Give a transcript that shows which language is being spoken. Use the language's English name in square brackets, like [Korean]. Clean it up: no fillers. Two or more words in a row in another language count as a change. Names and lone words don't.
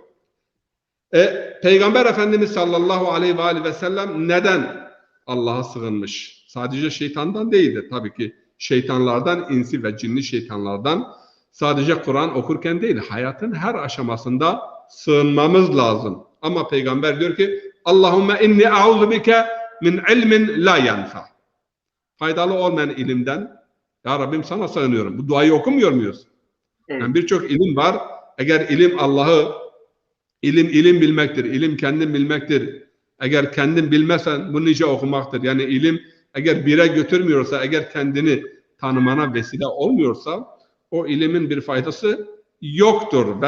[Turkish] Peygamber Efendimiz [Arabic] صلى الله عليه وسلم [Turkish] neden Allah'a sığınmış? Sadece şeytandan değildir tabii ki. Şeytanlardan, insi ve cinli şeytanlardan sadece Kur'an okurken değil, hayatın her aşamasında sığınmamız lazım. Ama Peygamber diyor ki [Arabic] اللهم إني أعوذ بك من علم لا ينفع. [Turkish] Faydalı olmayan ilimden, ya Rabbim sana sığınıyorum. Bu duayı okumuyor muyuz? Evet. Yani birçok ilim var. Eğer ilim Allah'ı, ilim bilmektir, ilim kendin bilmektir. Eğer kendin bilmezsen bu nice okumaktır. Yani ilim eğer bire götürmüyorsa, eğer kendini tanımana vesile olmuyorsa o ilimin bir faydası yoktur.